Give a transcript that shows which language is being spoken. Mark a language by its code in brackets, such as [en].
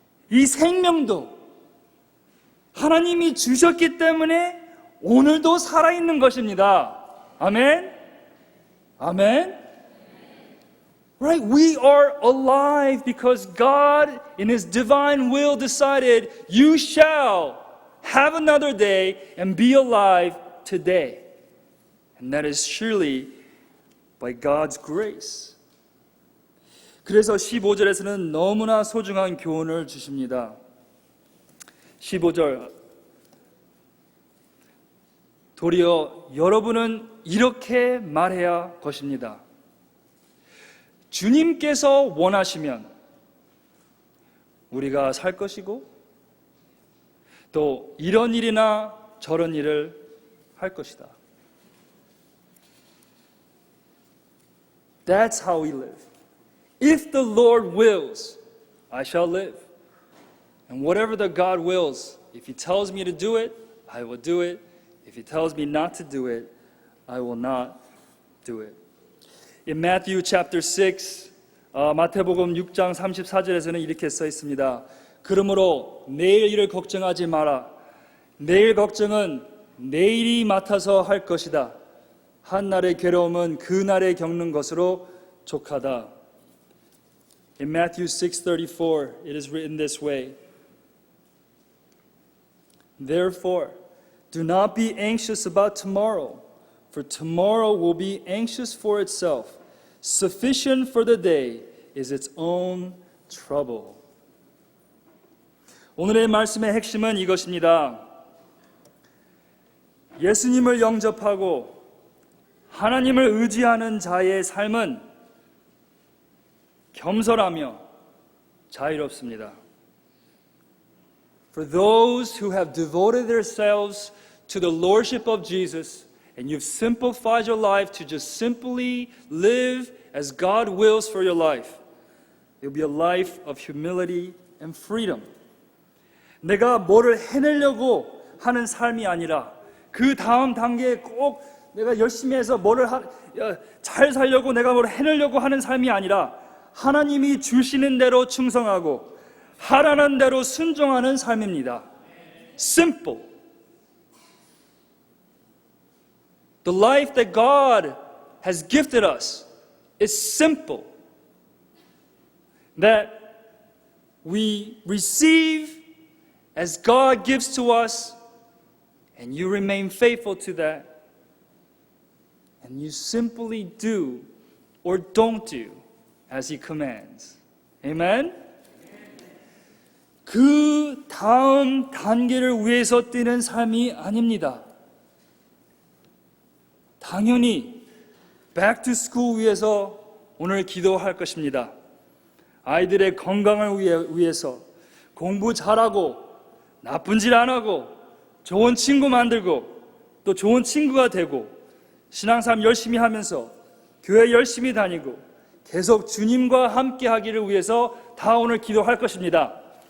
[ko] 이 생명도 하나님이 주셨기 때문에 오늘도 살아있는 것입니다. 아멘? 아멘? Right? [en] We are alive because God, in His divine will, decided you shall have another day and be alive today. And that is surely by God's grace. [ko] 그래서 15절에서는 너무나 소중한 교훈을 주십니다. 15절, 도리어 여러분은 이렇게 말해야 것입니다. 주님께서 원하시면 우리가 살 것이고 또 이런 일이나 저런 일을 할 것이다. [en] That's how we live. If the Lord wills, I shall live. And whatever the God wills, if He tells me to do it, I will do it. If He tells me not to do it, I will not do it. In Matthew chapter 6, [ko] 마태복음 6장 34절에서는 이렇게 써 있습니다. 그러므로 내일 일을 걱정하지 마라. 내일 걱정은 내일이 맡아서 할 것이다. 한 날의 괴로움은 그 날에 겪는 것으로 족하다. [en] In Matthew 6:34, it is written this way. Therefore, do not be anxious about tomorrow, for tomorrow will be anxious for itself. Sufficient for the day is its own trouble. [ko] 오늘의 말씀의 핵심은 이것입니다. 예수님을 영접하고 하나님을 의지하는 자의 삶은 겸손하며 자유롭습니다. [en] For those who have devoted themselves to the lordship of Jesus and you've simplified your life to just simply live as God wills for your life, it will be a life of humility and freedom. [ko] 내가 뭐를 해내려고 하는 삶이 아니라 그 다음 단계에 꼭 내가 열심히 해서 뭐를 잘 살려고 내가 뭘 해내려고 하는 삶이 아니라 하나님이 주시는 대로 충성하고 하라는 대로 순종하는 삶입니다. [en] Simple. The life that God has gifted us is simple. That we receive as God gives to us, and you remain faithful to that, and you simply do or don't do as He commands. Amen? [ko] 그 다음 단계를 위해서 뛰는 삶이 아닙니다. 당연히 [en] back to school [ko] 위해서 오늘 기도할 것입니다. 아이들의 건강을 위해서 공부 잘하고 나쁜 짓 안 하고 좋은 친구 만들고 또 좋은 친구가 되고 신앙생활 열심히 하면서 교회 열심히 다니고 계속 주님과 함께 하기를 위해서 다 오늘 기도할 것입니다.